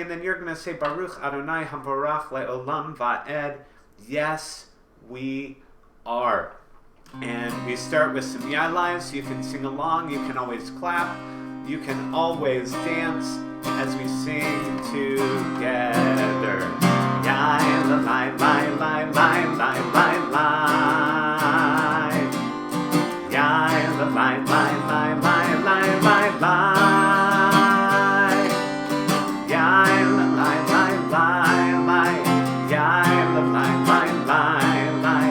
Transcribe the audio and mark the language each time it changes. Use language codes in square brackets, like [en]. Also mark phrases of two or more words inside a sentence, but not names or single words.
[en] And then you're going to say, [he] ברוך אדוני המבורך לעולם ועד. [en] Yes, we are. And we start with some Yai Lais. You can sing along. You can always clap. You can always dance as we sing together. Yai lai lai lai lai lai lai lai. Yai lai lai lai lai lai lai lai. Yai lai lai lai lai. Yai lai lai lai lai.